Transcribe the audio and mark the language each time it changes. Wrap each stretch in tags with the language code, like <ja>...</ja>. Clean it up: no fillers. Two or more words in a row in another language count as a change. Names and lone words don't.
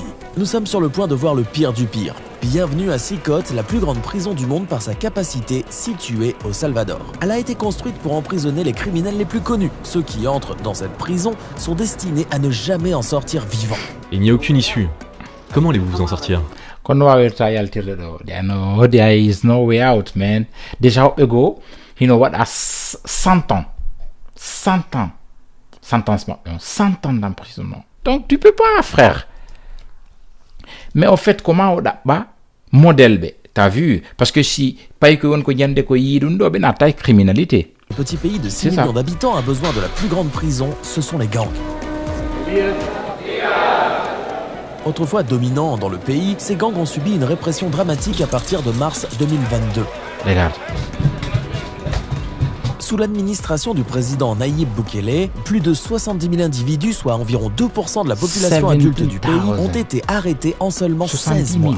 <fr>Nous sommes sur le point de voir le pire du pire. Bienvenue à Sicotte, la plus grande prison du monde par sa capacité, située au Salvador. Elle a été construite pour emprisonner les criminels les plus connus. Ceux qui entrent dans cette prison sont destinés à ne jamais en sortir vivants. Il n'y a aucune issue. Comment allez-vous vous en sortir?</fr> <ff>Kono wawirta yaltirde ɗo</ff> <en>there is no way out, man.</en> <ff>Déjà hoɓɓe goo hino waɗa 100 ans sentence maɓɓe on 100</ff> <fr>ans d'emprisonnement. Donc tu peux pas, frère. Mais au fait comment</fr> <ff>o ɗaɓɓa modèle ɓe</ff> <fr>t'as vu parce que</fr> <ff>si payi ko won ko ñande ko yii ɗum ɗo ɓe natta criminalité.</ff> <fr>Le petit pays de 6 millions d'habitants a besoin de la plus grande prison, ce sont les gangs. Autrefois dominants dans le pays, ces gangs ont subi une répression dramatique à partir de mars 2022. Regarde. Sous l'administration du président Nayib Bukele, plus de 70 000 individus, soit environ 2% de la population adulte du pays, ont été arrêtés en seulement 16 mois.</fr>